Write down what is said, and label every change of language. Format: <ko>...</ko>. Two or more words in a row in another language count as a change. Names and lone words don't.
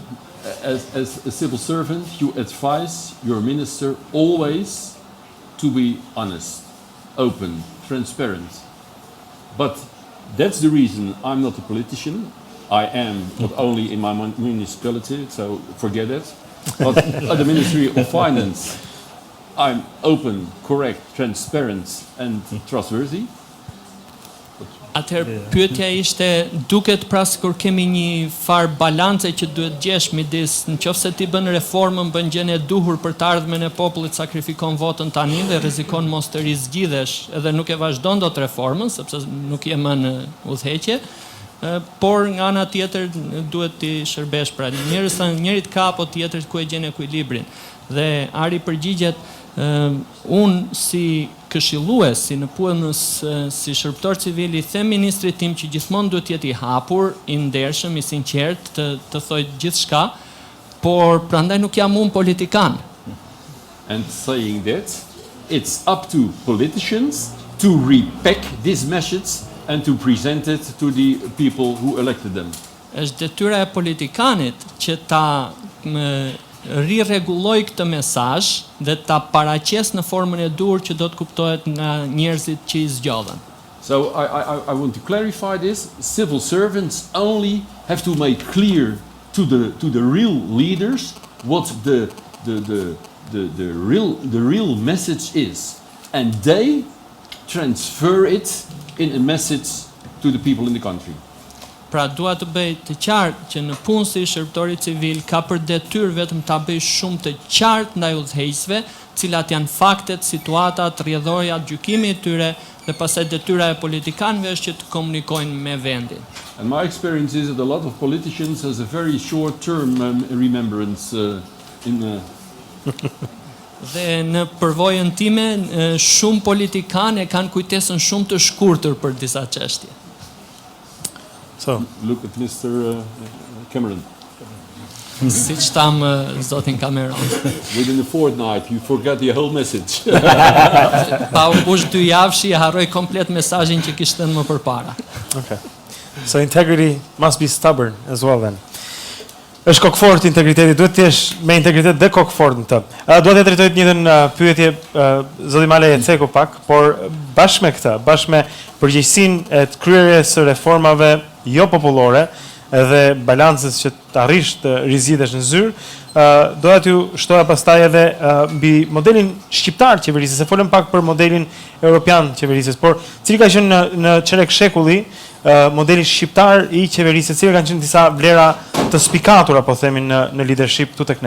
<en>As a civil servant, you advise your minister always to be honest, open, transparent. But that's the reason I'm not a politician. I am not only in my municipality, so forget it. But at the Ministry of Finance, I'm open, correct, transparent and trustworthy.</en> <sq>Atëherë pyetja ishte, duket pra sikur kemi një farë balance që duhet gjesh midis, nëse ti bën reformën, bën gjën e duhur për të ardhmen e popullit, sakrifikon votën tani dhe rrezikon mos të rizgjidhesh edhe nuk e vazhdon dot reformën sepse nuk je më në udhëheqje, por nga ana tjetër duhet të shërbesh pra njërit ka apo tjetrit ku e gjen ekuilibrin. Dhe Ari përgjigjet, unë si këshillues, si në punës, si shërbëtor civil, i them ministrit tim që gjithmonë duhet jetë i hapur, i ndershëm, i sinqert, të thoj gjithçka, por prandaj nuk jam unë politikan.</sq> <en>And saying that, it's up to politicians to repack this message and to present it to the people who elected them.</en> <sq>Është detyra e politikanit që ta rirregulloj këtë mesazh dhe ta paraqes në formën e duhur që do të kuptohet nga njerëzit që i zgjodhen.</sq> <en>So I want to clarify this. Civil servants only have to make clear to the real leaders what the real message is, and they transfer it in a message to the people in the country.</en> <sq>Pra dua të bëj të qartë që në punë si shërbëtori civil ka për detyrë vetëm ta bëj shumë të qartë ndaj udhëheqësve, cilat janë faktet, situatat, rrjedhorat, gjykimi i tyre, dhe pastaj detyra e politikanëve është që të komunikojnë me vendin.</sq> <en>And my experience is that a lot of politicians has a very short-term remembrance</en> <sq>Dhe në përvojën time, shumë politikanë kanë kujtesën shumë të shkurtër për disa çështje.</sq> <en>So, look at Mr. Cameron.</en> <sq>Siç tham zotin Cameron.</sq> <en>Within a fortnight, you forget the whole message.</en> <sq>Pa u mbush 2 javësh, harroj komplet mesazhin që kishte më përpara.</sq> <en>okay. So integrity must be stubborn as well then.</en> <sq>Është kokfort integriteti, duhet të jesh me integritet dhe kokfort në të. Dua të drejtoj të njëjtën pyetje zoti Malaj Ish pak, por bashkë me këtë, bashkë me përgjegjësinë e të kryerjes së reformave jo popullore dhe balancës që të arrish të rizgjidhesh në zyrë, doja t'ju shtoja pastaj edhe mbi modelin shqiptar qeverisjes, se folëm pak për modelin europian qeverisjes, por cili ka qenë në çelek shekulli modeli shqiptar i qeverisjes, cilë kanë qenë disa vlera të spikatura, po themin, në leadership tu tek ne?</sq>